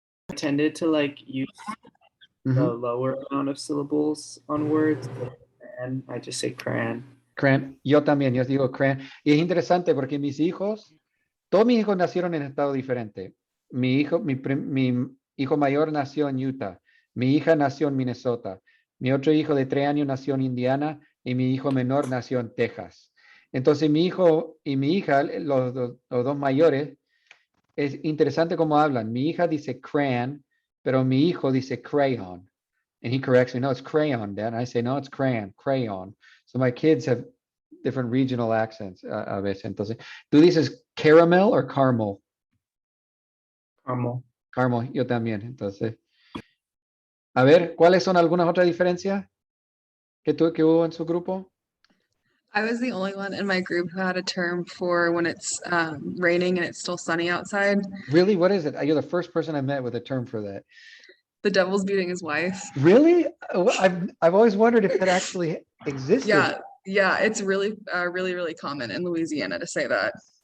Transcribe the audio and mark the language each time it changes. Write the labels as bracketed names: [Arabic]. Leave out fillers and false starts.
[English] I tended to like use the lower amount of syllables on words, and I just say crayon. [Spanish] Cran. Yo también, yo digo cran. Y es interesante porque todos mis hijos nacieron en estados diferentes. Mi hijo mayor nació en Utah. Mi hija nació en Minnesota. Mi otro hijo de 3 años nació en Indiana y mi hijo menor nació en Texas. Entonces mi hijo y mi hija, los 2 mayores, es interesante cómo hablan. Mi hija dice crayon, pero mi hijo dice crayon. [English] And he corrects me, no, it's crayon, Dad. And I say, no, it's crayon. So my kids have different regional accents [Spanish] a veces. Entonces, ¿tú dices caramel o caramel? [English] Caramel. [Spanish] Caramel, yo también. Entonces, a ver, ¿cuáles son algunas otras diferencias que hubo en su grupo? [English] I was the only one in my group who had a term for when it's raining and it's still sunny outside. Really? What is it? You're the first person I met with a term for that. The devil's beating his wife. Really? I've always wondered if that actually existed. Yeah, it's really common in Louisiana to say that.